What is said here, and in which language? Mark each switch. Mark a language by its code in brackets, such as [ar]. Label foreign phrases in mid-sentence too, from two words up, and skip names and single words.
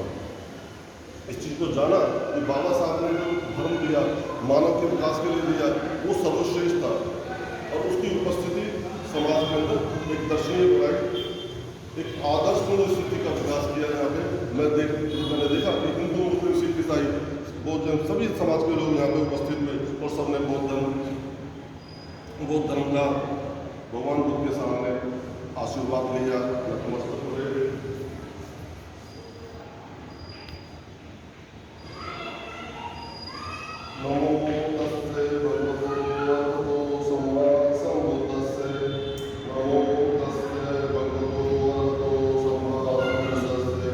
[hi] इस चीज़ को जाना कि बाबा साहब ने जो धर्म दिया, मानव के विकास के लिए दिया, वो सर्वश्रेष्ठ था और उसकी उपस्थिति समाज के अंदर एक दर्शनीय बनाई, एक आदर्शपूर्ण स्थिति का विकास किया। यहाँ पे मैंने देखा कि हिंदू मुस्लिम सिख ईसाई बौद्ध जन सभी समाज के लोग यहाँ पे उपस्थित हुए और सबने बौद्ध धर्म का भगवान बुद्ध के सामने आशीर्वाद लिया, नतमस्तक हुए। [pi] नमो तस्से भगवतो अरहतो सम्मा सम्बुद्धस्से। नमो तस्से भगवतो अरहतो सम्मा सम्बुद्धस्से।